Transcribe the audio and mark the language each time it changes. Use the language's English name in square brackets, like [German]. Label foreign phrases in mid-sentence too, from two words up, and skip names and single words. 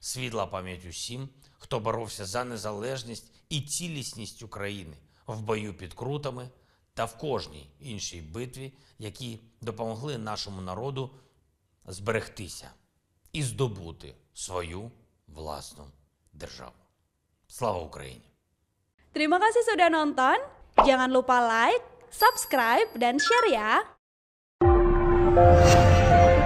[Ukrainian] Світла пам'ять усім, хто боровся за незалежність і цілісність України в бою під Крутами та в кожній іншій битві, які допомогли нашому народу зберегтися і здобути свою власну державу. Слава Україні! [Indonesian] Terima kasih sudah nonton. Jangan lupa like, subscribe, dan share ya.